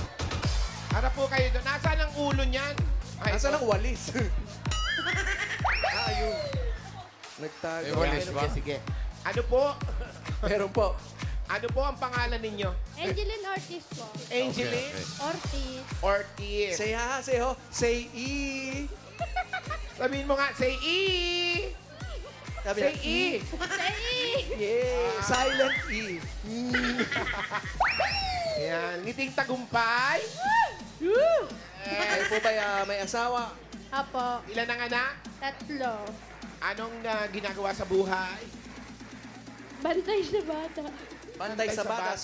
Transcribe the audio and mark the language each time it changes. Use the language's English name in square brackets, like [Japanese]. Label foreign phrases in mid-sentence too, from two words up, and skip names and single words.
[Filipino] Harap po kayo doon. Nasaan ang ulo niyan? Ay, Nasaan ito. ang walis? Ayun. Nagtago. May walis ba? Sige. Ano po? Meron po. Ano po ang pangalan ninyo? Angeline Ortiz po. Angeline Ortiz. Ortiz. [English] Say ha, say ho, say e. [Filipino] Sabihin mo nga, [English] say E. [Filipino] Sabi [English] Say [Filipino] niya, [English] E. Yeah, silent E. [Filipino] Yan. Ngiting tagumpay. Kayo po ba may asawa? Apo. Ilan ang anak? 3. Anong ginagawa sa buhay? Bantay sa bata. Bantay sa bata.